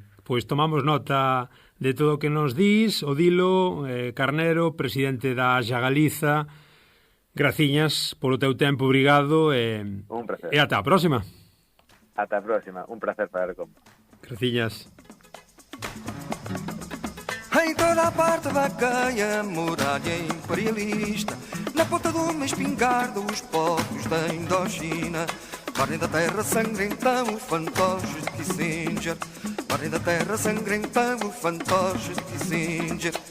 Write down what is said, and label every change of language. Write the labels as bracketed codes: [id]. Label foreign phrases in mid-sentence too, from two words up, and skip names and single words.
[gl] Pois tomamos nota de todo o que nos dís. Odilo Carnero, presidente da Axa Galiza. Graciñas polo teu tempo, obrigado. Un placer. E ata a próxima. Ata a próxima. Un placer falar con vos. Graciñas. [pt] Em toda a parte da caia, muralha imperialista, na ponta de uma espingarda, os povos da Indochina. Barrem da terra sangrenta, o fantoches de Kissinger. Barrem da terra sangrenta, o fantoches de Kissinger.